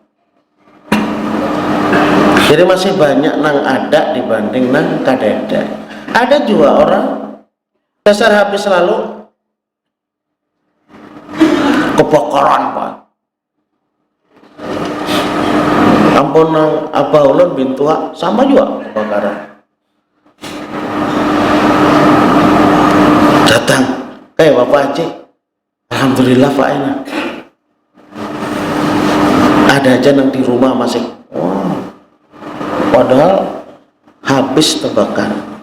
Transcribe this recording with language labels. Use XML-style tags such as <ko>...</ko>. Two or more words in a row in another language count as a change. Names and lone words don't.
<bjn>Jadi masih banyak nang ada dibanding nang kadeda. Ada juga orang dasar habis selalu kebakaran Pak. Ampun nang Abah Ulun bintu sama juga kebakaran. Datang, Bapak Haji, alhamdulillah Pak enak. Ada aja nang di rumah masih, wow. Padahal habis terbakar.</bjn>